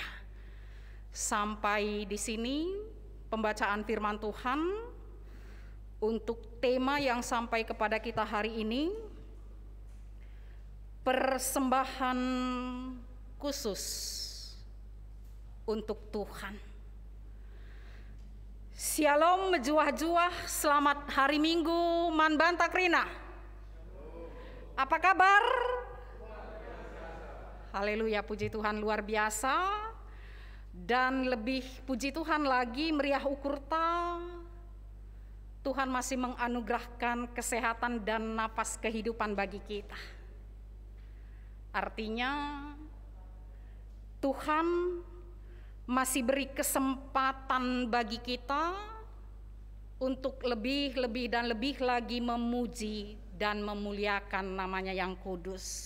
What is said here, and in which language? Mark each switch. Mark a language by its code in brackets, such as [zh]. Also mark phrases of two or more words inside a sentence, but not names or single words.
[id] Sampai di sini pembacaan firman Tuhan untuk tema yang sampai kepada kita hari ini, persembahan khusus untuk Tuhan. Shalom mejuah-juah, selamat hari Minggu Man Bantakrina. Apa kabar? Haleluya, puji Tuhan, luar biasa. Dan lebih puji Tuhan lagi, [btx] meriah ukurta, [id] Tuhan masih menganugerahkan kesehatan dan napas kehidupan bagi kita. Artinya Tuhan masih beri kesempatan bagi kita untuk lebih dan lebih lagi memuji dan memuliakan namanya yang kudus.